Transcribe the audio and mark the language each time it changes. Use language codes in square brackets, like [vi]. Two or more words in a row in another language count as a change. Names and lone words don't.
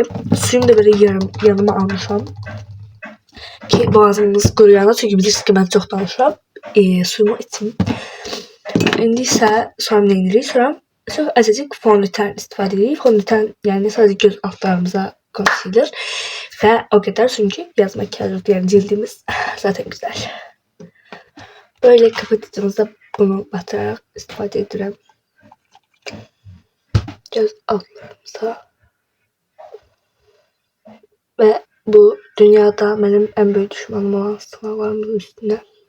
[az] Suyumu da belə yanıma almışam. Ki boğazımız quruyana, çünki bilirsiniz ki mən çox danışıram. Suyumu içim. İndi isə sonra nə edirik? Sonra çox azıcık fondöten istifadə edirik. Fondöten yəni sadəcə göz altlarımıza concealer və o qədər, çünki yaz makyajı yəni cildimiz [tr] zaten güzel. Böyle kapatıcımıza bunu batırarak istifade edirəm. Göz altlarımıza. Ve bu dünyada benim en büyük düşmanım olan sınavlarımızın üstüne.